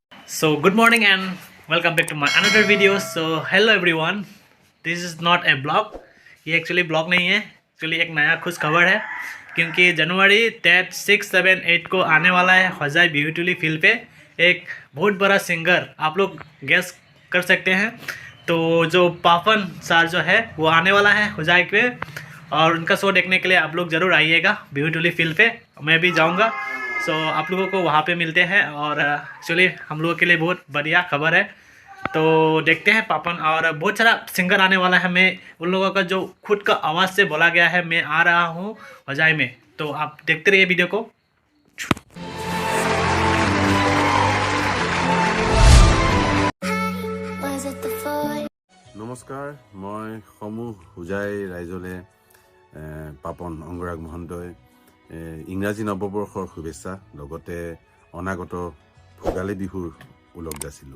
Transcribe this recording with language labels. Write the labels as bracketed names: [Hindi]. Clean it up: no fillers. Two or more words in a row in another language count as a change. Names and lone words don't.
[English] So good morning and welcome back to my another video. So hello everyone. This is not a blog. [Hindi] ये एक्चुअली ब्लॉग नहीं है, एक्चुअली एक नया खुश खबर है क्योंकि जनवरी 10, 6, 7, 8 को आने वाला है होजाई ब्यूटीफुली फील्ड पे एक बहुत बड़ा सिंगर, आप लोग गेस कर सकते हैं। तो जो पापन सर जो है वो आने वाला है होजाई पे और उनका शो देखने के लिए आप लोग ज़रूर आइएगा ब्यूटीफुली फील्ड पे। मैं भी जाऊंगा। सो आप लोगों को वहाँ पे मिलते हैं और एक्चुअली हम लोगों के लिए बहुत बढ़िया खबर है। तो देखते हैं पापन और बहुत सारा सिंगर आने वाला है। मैं उन लोगों का जो खुद का आवाज़ से बोला गया है मैं आ रहा हूँ होजाई में। तो आप देखते रहिए वीडियो को। [Assamese] নমস্কাৰ, মই সমূহ হোজাই ৰাইজলে পাপন অংগৰাগ মহন্তই ইংৰাজী নৱবৰ্ষৰ শুভেচ্ছা লগতে অনাগত ভোগালী বিহুৰ ওলগ যাছিলোঁ।